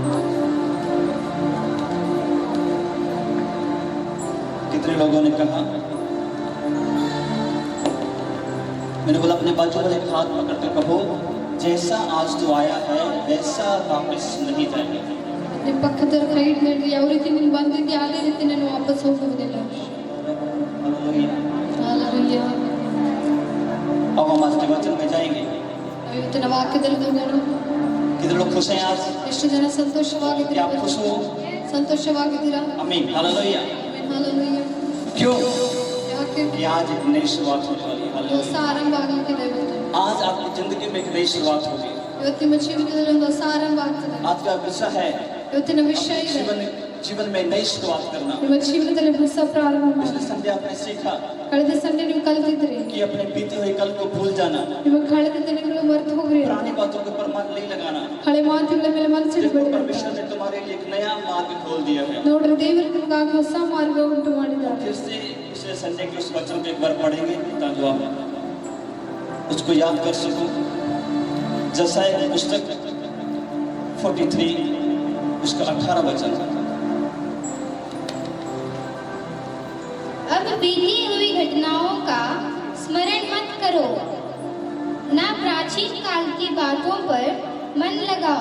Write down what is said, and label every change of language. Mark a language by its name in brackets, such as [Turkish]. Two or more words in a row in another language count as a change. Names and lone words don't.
[Hindi] कितने लोगों ने कहा, मैंने बोला अपने बाजू वाले का हाथ पकड़ कर कहो, जैसा आज तो आया है वैसा वापस नहीं जाएगा। [Kannada] ನಿಮ್ಮ ಪಕ್ಕದವರ ಕೈ ಹಿಡಿದು ಯಾವ ರೀತಿ ನೀನು ಬಂದಿದ್ದೆ ಅದೇ ರೀತಿ ನಾನು ವಾಪಸ್ ಹೋಗುವುದಿಲ್ಲ. ಹಾಲೆಲೂಯಾ. [Hindi] अब हम आज के वचन में जाएंगे। [Kannada] ಇವತ್ತಿನ ವಾಕ್ಯದಲ್ಲಿ ಹೋಗೋಣ. [Hindi] कितने लोग खुश हैं आज? [Kannada] ಎಷ್ಟು ಜನ ಸಂತೋಷವಾಗಿದ್ದೀರಾ? [Hindi] क्या खुश हो? [Kannada] ಸಂತೋಷವಾಗಿದ್ದೀರಾ? [Hindi] आमीन, हालेलुया। [Kannada] ಹಾಲೆಲೂಯಾ. [Hindi] क्यों? [Kannada] ಯಾಕೆ? [Hindi] कि आज एक नई शुरुआत होने वाली है। [Kannada] ಹೊಸ ಆರಂಭ ಆಗಲಿದೆ ಇವತ್ತು. [Hindi] आज आपकी जिंदगी में एक नई शुरुआत होगी। [Kannada] ಇವತ್ತು ನಿಮ್ಮ ಜೀವಿತದಲ್ಲಿ ಒಂದು ಹೊಸ ಆರಂಭ ಆಗ್ತದೆ. [Hindi] आज का विषय है [Kannada] ಇವತ್ತಿನ ವಿಷಯ ಇದೆ [Hindi] जीवन में नई शुरुआत करना। [Kannada] ನಿಮ್ಮ ಜೀವನದಲ್ಲಿ ಹೊಸ ಪ್ರಾರಂಭ ಮಾಡಿ. [Hindi] पिछले संडे आपने सीखा [Kannada] ಕಳೆದ ಸಂಡೆ ನೀವು ಕಲಿತಿದ್ರಿ [Hindi] कि अपने बीते हुए कल को भूल जाना, [Kannada] ನಿಮ್ಮ ಕಳೆದ ದಿನಗಳು ಮರೆತು ಹೋಗ್ರಿ. [Hindi] पुरानी बातों के ऊपर मन नहीं लगाना। [Kannada] ಹಳೆ ಮಾತುಗಳ ಮೇಲೆ ಮನಸ್ಸಿಡಬೇಡಿ. [Hindi] परमेश्वर ने तुम्हारे लिए एक नया मार्ग खोल दिया है। [Kannada] ನೋಡ್ರಿ ದೇವರು ನಿಮಗಾಗಿ ಹೊಸ ಮಾರ್ಗ ಉಂಟು ಮಾಡಿದ್ದಾರೆ. [Hindi] फिर से पिछले संडे के उस वचन को एक बार पढ़ेंगे ताकि आप उसको याद कर सको। जसाया की पुस्तक 43 उसका 18 वचन। अब बीती हुई घटनाओं का स्मरण मत करो, ना प्राचीन काल की बातों पर मन लगाओ।